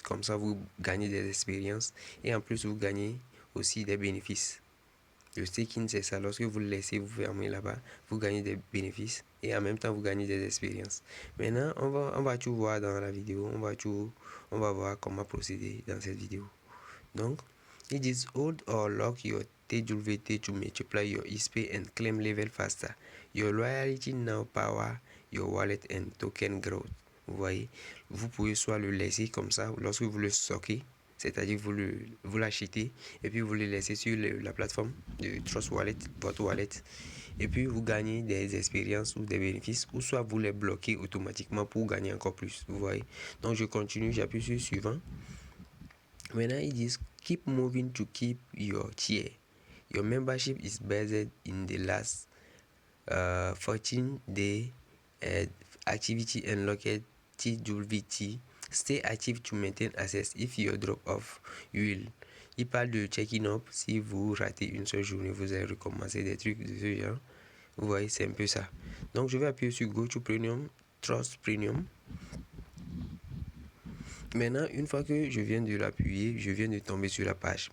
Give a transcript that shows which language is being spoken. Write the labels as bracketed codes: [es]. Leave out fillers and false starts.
[fr] Comme ça, vous gagnez des expériences et en plus, vous gagnez aussi des bénéfices. Le staking, c'est ça. Lorsque vous le laissez, vous fermez là-bas, vous gagnez des bénéfices et en même temps, vous gagnez des expériences. Maintenant, on va tout voir dans la vidéo. On va voir comment procéder dans cette vidéo. Donc, ils disent [en] hold or lock your TWT to multiply your ISP and claim level faster. Your loyalty now power your wallet and token growth. [fr] Vous voyez, vous pouvez soit le laisser comme ça lorsque vous le stockez, c'est-à-dire vous l'achetez et puis vous le laissez sur la plateforme de Trust Wallet, votre wallet, et puis vous gagnez des expériences ou des bénéfices, ou soit vous les bloquez automatiquement pour gagner encore plus. Vous voyez, donc je continue, j'appuie sur suivant. Maintenant ils disent [en] keep moving to keep your tier. Your membership is based in the last 14 day activity unlocked TWT. Stay active to maintain access. If you drop off, you will. [fr] Il parle de [en] checking up. [fr] Si vous ratez une seule journée, vous allez recommencer des trucs de ce genre. Vous voyez, c'est un peu ça. Donc, je vais appuyer sur Go to Premium, Trust Premium. Maintenant, une fois que je viens de l'appuyer, je viens de tomber sur la page.